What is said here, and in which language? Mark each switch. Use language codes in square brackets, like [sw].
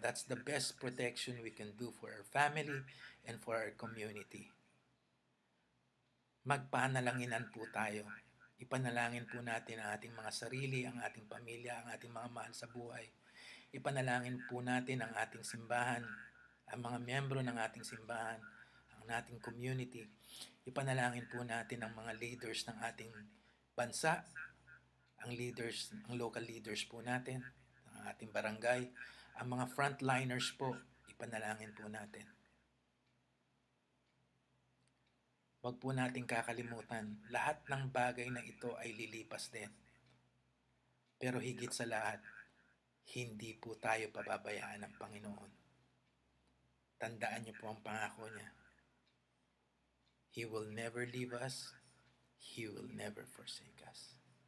[en] That's the best protection we can do for our family and for our community. [tl] Magpanalanginan po tayo. Ipanalangin po natin ang ating mga sarili, ang ating pamilya, ang ating mga mahal sa buhay. Ipanalangin po natin ang ating simbahan, ang mga miyembro ng ating simbahan, ang ating community. Ipanalangin po natin ang mga leaders ng ating bansa, ang local leaders po natin, ang ating barangay, ang mga frontliners po, ipanalangin po natin. Huwag po nating kakalimutan, lahat ng bagay na ito ay lilipas din. Pero higit sa lahat, hindi po tayo pababayaan ng Panginoon. Tandaan niyo po ang pangako niya. [en] He will never leave us. He will never forsake us.